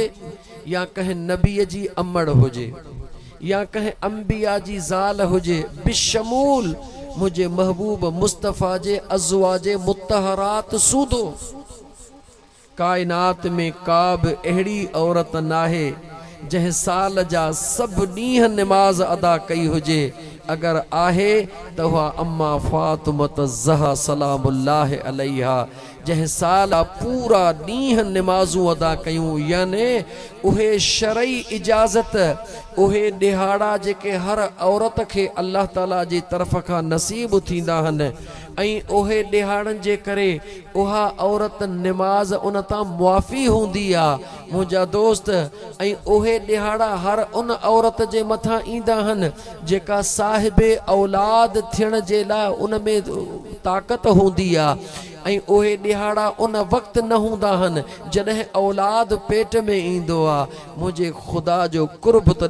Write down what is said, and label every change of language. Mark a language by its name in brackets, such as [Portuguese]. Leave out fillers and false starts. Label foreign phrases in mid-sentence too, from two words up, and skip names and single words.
[Sindhi] या कंहिं नबीअ जी अम्मड़ हुजे या कंहिं अंबिया जी ज़ाल हुजे, बिशमूल मुंहिंजे महबूब मुस्तफ़ा जे अज़वाजे मुतहरात सूदो, काइनात में का बि अहिड़ी औरत नाहे जंहिं साल जा सभु ॾींहं निमाज़ अदा कई हुजे, اگر آہے تو ہوا اما فاطمۃ الزہرا [Arabic] سلام اللہ علیہا [Sindhi] جہ سالہ پورا ڈیہن نمازوں ادا کیوں یعنی اوہے شرعی اجازت اوہے ڈہاڑا جے کے ہر عورت کے اللہ تعالیٰ جی طرف کا نصیب تھیندا ہن ऐं ओहे ॾिहाड़नि जे करे उहा औरत निमाज़ उन तां मुआफ़ी हूंदी आहे मुंहिंजा दोस्त ऐं उहे ॾिहाड़ा हर उन औरत जे मथां ईंदा आहिनि जेका साहिबे औलाद थियण जे लाइ उन में ताक़त हूंदी आहे ऐं उहे ॾिहाड़ा उन वक़्तु न हूंदा आहिनि जॾहिं औलाद पेट में ईंदो आहे मुंहिंजे ख़ुदा जो कुर्ब त